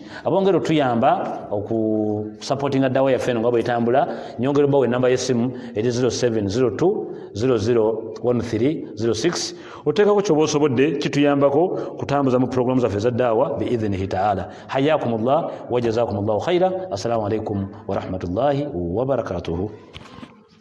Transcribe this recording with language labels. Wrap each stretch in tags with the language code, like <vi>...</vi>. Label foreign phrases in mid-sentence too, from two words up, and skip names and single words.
<lg>Abongera otuyamba okusupportinga ddawa yaffe eno nga bwetambula nyongera obbawo ennamba y'essimu eri 0702001306 oteekako kyoba osobodde kituyambako kutambuza mu programu zaffe za ddawa</lg> <ar>بإذنه تعالى. حياكم الله وجزاكم الله خيرا. السلام عليكم ورحمة الله وبركاته.</ar>